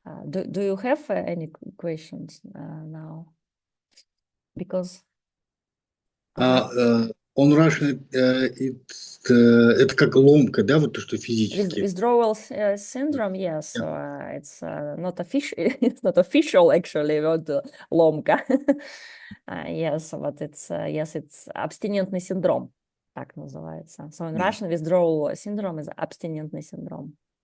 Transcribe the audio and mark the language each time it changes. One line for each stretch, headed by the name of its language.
English: Do you have any questions now? Because On Russian,
Russian: это как ломка, да, вот то, что физически.
English: withdrawal syndrome, yes. It's not official. It's not official actually. Word ломка. Yes, but it's yes, it's
Russian: абстинентный синдром. Так называется.
English: So in Russian, withdrawal syndrome is abstinentный syndrome.